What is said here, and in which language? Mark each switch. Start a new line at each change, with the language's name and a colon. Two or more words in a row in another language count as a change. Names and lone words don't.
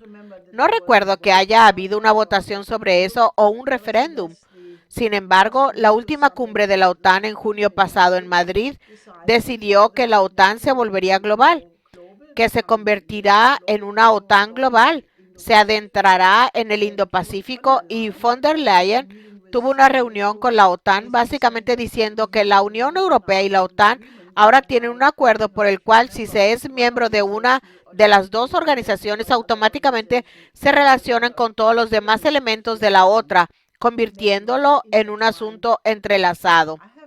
Spanish: No recuerdo que haya habido una votación sobre eso o un referéndum. Sin embargo, la última cumbre de la OTAN en junio pasado en Madrid decidió que la OTAN se volvería global, que se convertirá en una OTAN global, se adentrará en el Indo-Pacífico y von der Leyen tuvo una reunión con la OTAN básicamente diciendo que la Unión Europea y la OTAN ahora tienen un acuerdo por el cual si se es miembro de una de las dos organizaciones automáticamente se relacionan con todos los demás elementos de la otra, convirtiéndolo en un asunto entrelazado.